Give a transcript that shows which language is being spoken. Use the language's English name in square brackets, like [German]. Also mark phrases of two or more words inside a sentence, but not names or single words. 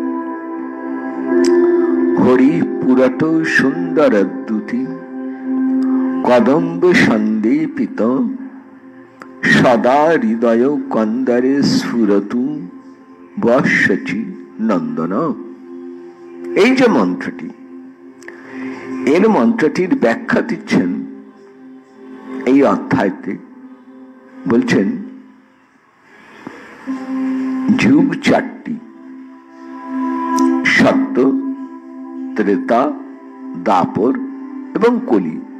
[Sanskrit] हरि पुरट सुंदर दूति कदम्ब सन्देपित सदा हृदय कंदरे स्फुरतु बर्षचि नंदन। [Bangla] এই যে মন্ত্রটি, এর মন্ত্রটির ব্যাখ্যা দিচ্ছেন এই অধ্যায়তে। বলছেন যুগ চারটি, সত্য, ত্রেতা, দাপর এবং কলি।